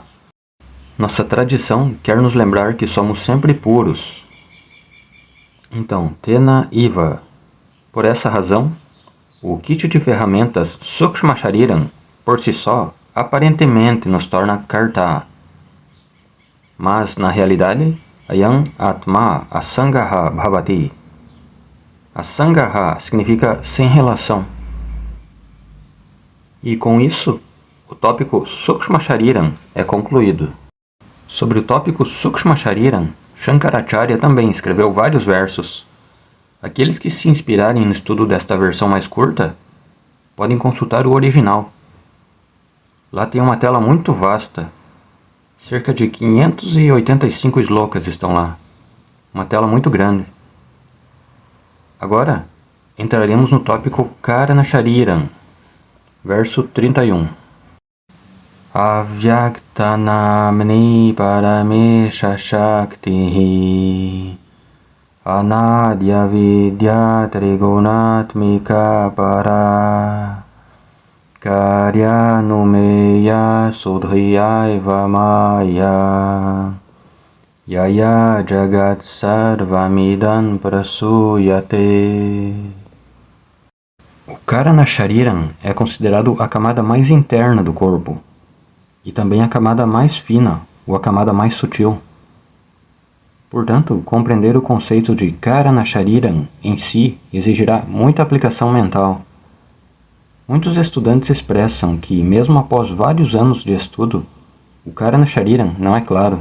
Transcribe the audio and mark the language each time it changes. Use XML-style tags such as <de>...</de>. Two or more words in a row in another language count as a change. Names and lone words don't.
<pt>Nossa tradição quer nos lembrar que somos sempre puros. Então,</pt> <sa>Tena Iva.</sa> <pt>Por essa razão, o kit de ferramentas</pt> <sa>Sukshma Shariram</sa> <pt>por si só, aparentemente nos torna karta. Mas, na realidade,</pt> <sa>ayam atma asangaha bhavati.</sa> <pt>Asangaha significa sem relação. E com isso, o tópico</pt> <sa>Sukshma Shariram</sa> <pt>é concluído. Sobre o tópico</pt> <sa>Sukshma Shariram,</sa> <pt>Shankaracharya também escreveu vários versos. Aqueles que se inspirarem no estudo desta versão mais curta, podem consultar o original. Lá tem uma tela muito vasta. Cerca de 585 slokas estão lá. Uma tela muito grande. Agora, entraremos no tópico</pt> <sa>Karana Shariram,</sa> <pt>verso 31.</pt> <sa>Avyaktanamni paramesha shaktihi anadya vidya trigunatmika para karyanumeya sudhriyaiva maya yaya jagat sarvamidam prasuyate.</sa> <pt>O</pt> <sa>Karana Shariram</sa> <pt>é considerado a camada mais interna do corpo e também a camada mais fina ou a camada mais sutil. Portanto, compreender o conceito de</pt> <sa>Karana Shariram</sa> <pt>em si exigirá muita aplicação mental. Muitos estudantes expressam que, mesmo após vários anos de estudo, o</pt> <sa>Karana Shariram</sa> <pt>não é claro.</pt>